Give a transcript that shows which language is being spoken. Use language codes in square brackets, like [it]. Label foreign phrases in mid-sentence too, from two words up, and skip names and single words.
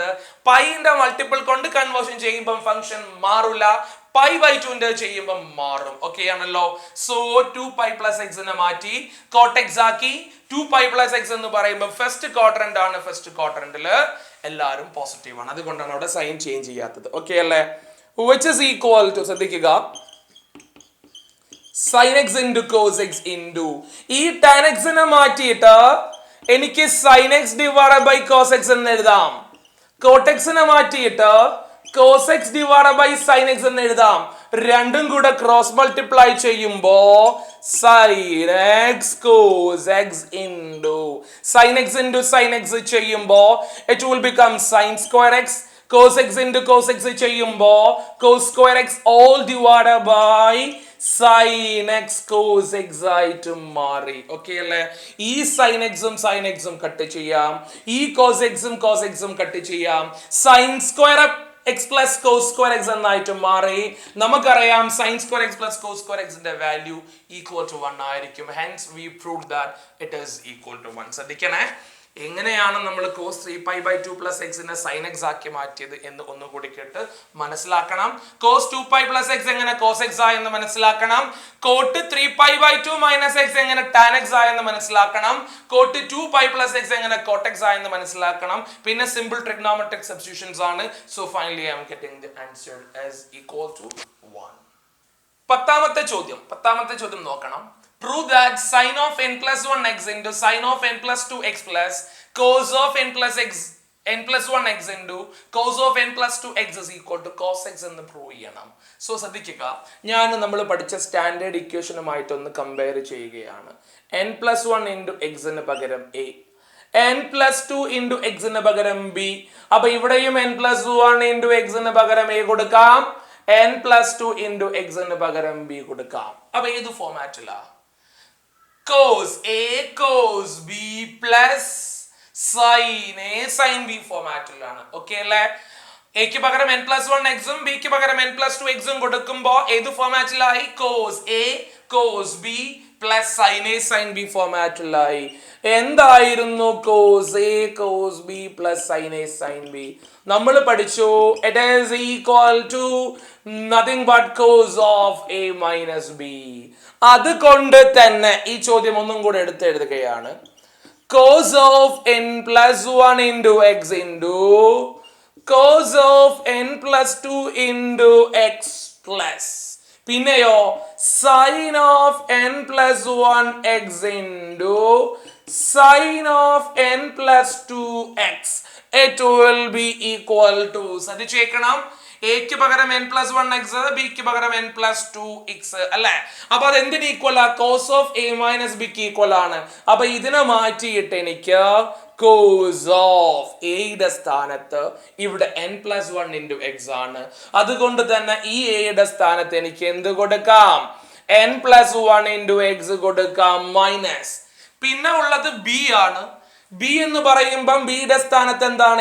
[ml] പൈന്റെ മൾട്ടിപ്പിൾ കൊണ്ട് കൺവേർഷൻ ചെയ്യുമ്പോൾ ഫംഗ്ഷൻ മാറില്ല, π/2 ചെയ്യുമ്പോൾ മാറും. ഓക്കെ ആണല്ലോ. സോ 2π+x മാറ്റി കോട്ടെക്സ് ആക്കി. 2π+x എന്ന് പറയുമ്പോൾ [en] first quadrant [ml] ആണ്. [en] first quadrant [ml] എല്ലാവരും പോസിറ്റീവ് ആണ്, അതുകൊണ്ടാണ് അവിടെ [en] sign change [ml] ചെയ്യാത്തത്. ഓക്കെ അല്ലേ? [en] which is equal to, ശ്രദ്ധിക്കുക, sin x into cos x into ഈ tan x [ml] നെ മാറ്റിയിട്ട് എനിക്ക് [en] sin x divided by cos x [ml] എന്ന് എഴുതാം. [en] cot x [ml] നെ മാറ്റിയിട്ട് [en] cos x divided by sin x [ml] എന്ന് എഴുതാം. രണ്ടും കൂടെ [en] cross multiply ചെയ്യുമ്പോ sin x cos x into sin x ചെയ്യുമ്പോ it will become sin square x. cos x into cos x ചെയ്യുമ്പോ cos square x all divided by sin x cos x [ml] ആയിട്ട് മാറി. ഓക്കെ അല്ലേ? ഈ [en] sin x [ml] ഉം കട്ട് ചെയ്യാം, ഈ [en] cos x [ml] ഉം കട്ട് ചെയ്യാം. [en] sin square x plus cos square x [ml] എന്നായിട്ട് മാറി. [en] നമുക്കറിയാം sin square x plus cos square x ന്റെ value equal to 1 ആയിരിക്കും. hence we proved that it is equal to 1. [ml] ശ്രദ്ധിക്കണേ, എങ്ങനെയാണ് നമ്മൾ [en] cos 3π/2 + x [ml] നെ [en] sin x [ml] ആക്കി മാറ്റിയത് എന്ന് ഒന്നുകൂടി കേട്ട് മനസ്സിലാക്കണം. [en] cos 2π+x [ml] എങ്ങനെ [en] cos x [ml] ആയെന്ന് മനസ്സിലാക്കണം. കോട്ട് 3π/2 - x എങ്ങനെ [en] tan x [ml] ആയെന്ന് മനസ്സിലാക്കണം. കോട്ട് 2π+x എങ്ങനെ [en] cot x [ml] ആയെന്ന് മനസ്സിലാക്കണം. [en] പിന്നെ simple trigonometric substitutions ആണ്. so finally I am getting the answer as equal to 1. [ml] പത്താമത്തെ ചോദ്യം നോക്കണം. [en] Prove that sin of n+1 x into sin of n+2 x plus cos of n+1 x into cos of n+2 x is equal to cos x [ml] എന്ന് പ്രൂവ് ചെയ്യണം. സോ ശ്രദ്ധിക്കുക, ഞാൻ നമ്മൾ പഠിച്ച സ്റ്റാൻഡേർഡ് ഇക്വേഷനുമായിട്ടൊന്ന് കമ്പയർ ചെയ്യുകയാണ്. [en] n+1 into x [ml] ന് പകരം [en] a, n+2 into x [ml] ന് പകരം [en] b. [ml] അപ്പൊ ഇവിടെയും [en] n+1 into x [ml] ന് പകരം a കൊടുക്കാം, [en] n+2 into x [ml] ന് പകരം b കൊടുക്കാം. അപ്പൊ ഏത് ഫോമാറ്റിലാ? [en] cos a cos b plus sin a sin b ഫോമാറ്റിലാണ്. [ml] ഓക്കെ അല്ലേ? എക്ക് പകരം [en] n+1 x [ml] ഉം ബിക്ക് പകരം [en] n+2 x [ml] ഉം കൊടുക്കുമ്പോൾ ഏത് ഫോമാറ്റിലായി? [en] cos a cos b plus sin a sin b ഫോമാറ്റിലായി. എന്തായിരുന്നു cos a cos b plus sin a sin b? [ml] നമ്മൾ പഠിച്ചു [en] it is equal to nothing but cos of a minus b. [ml] അതുകൊണ്ട് തന്നെ ഈ ചോദ്യം ഒന്നും കൂടെ എടുത്ത് എഴുതുകയാണ്. [en] cos of n+1 into x into cos of n+2 into x plus പിന്നെയോ sin of n+1 x into sin of n+2 x. it will be equal to, [ml] ശ്രദ്ധിച്ചേക്കണം, എക്ക് പകരം [en] n+1 x, [ml] ബിക്ക് പകരം [en] n+2 x [ml] അല്ലേ? അപ്പൊ അത് എന്തിന് ഈക്വൽ ആ? [en] cos of a minus b [ml] ക്ക് ഈക്വൽ ആണ്. അപ്പൊ ഇതിനെ മാറ്റിയിട്ട് എനിക്ക് [en] cos of a [ml] യുടെ സ്ഥാനത്ത് ഇവിടെ [en] n+1 into x [ml] ആണ്. അതുകൊണ്ട് തന്നെ ഈ a യുടെ സ്ഥാനത്ത് എനിക്ക് എന്ത് കൊടുക്കാം? [en] n+1 into x കൊടുക്കാം മൈനസ്. [ml] പിന്നെ ഉള്ളത് b ആണ്. b എന്ന് പറയുമ്പം ബിയുടെ സ്ഥാനത്ത് എന്താണ്?